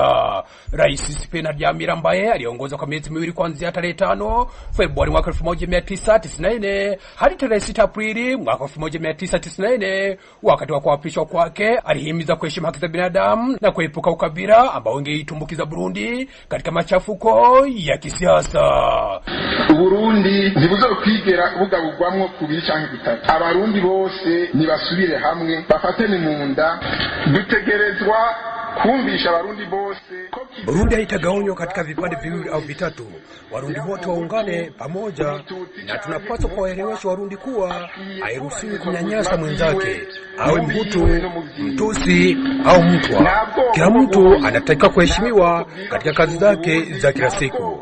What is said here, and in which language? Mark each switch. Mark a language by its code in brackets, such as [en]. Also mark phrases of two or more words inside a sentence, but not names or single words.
[sw] Rais Cyprien Ntaryamira ambaye aliongoza kwa miezi miwili kuanzia tarehe 5 Februari mwaka 1994 hadi tarehe 6 Aprili mwaka 1994 wakati wa kuapishwa kwake alihimiza kuheshimu haki za binadamu na kuepuka ukabila ambao ungeitumbukiza Burundi katika machafuko ya kisiasa. [rn] Burundi ntibuzokwigera bugabugwamwo kubiri canke bitatu. Abarundi bose nibasubire hamwe bafatane mu nda. Dutegerezwa kumvisha Warundi bose [sw] Burundi haitagawanywa katika vipande viwili au vitatu. Warundi wote waungane pamoja na tunapaswa kuwaelewesha Warundi kuwa hairuhusiwi kunyanyasa mwenzake, awe Mhutu, Mtusi au Mtwa. Kila mtu anatakiwa kuheshimiwa katika kazi zake za kila siku.